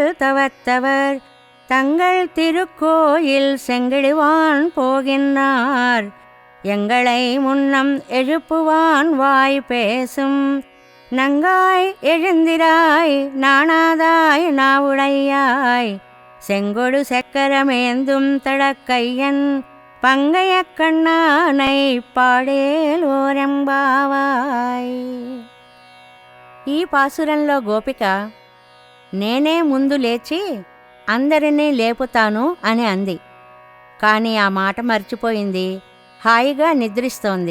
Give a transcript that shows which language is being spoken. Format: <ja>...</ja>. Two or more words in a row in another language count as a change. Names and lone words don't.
<ta>தவத்தவர் தங்கள் திருக்கோயில் செங்கிடுவான் போகின்றார் எங்களை முன்னம் எழுப்புவான் வாய் பேசும் நங்காய் எழுந்திராய் நாணாதாய் நாவுடையாய் செங்கொடு செக்கரமேந்தும் தடக்கையன் பங்கைய கண்ணானை பாடேல் ஓரெம்பாவாய்.</ta> <te>ఈ పాసురంలో గోపిక నేనే ముందు లేచి అందరినీ లేపుతాను అని అంది. కాని ఆ మాట మర్చిపోయింది. హాయిగా నిద్రిస్తోంది.</te>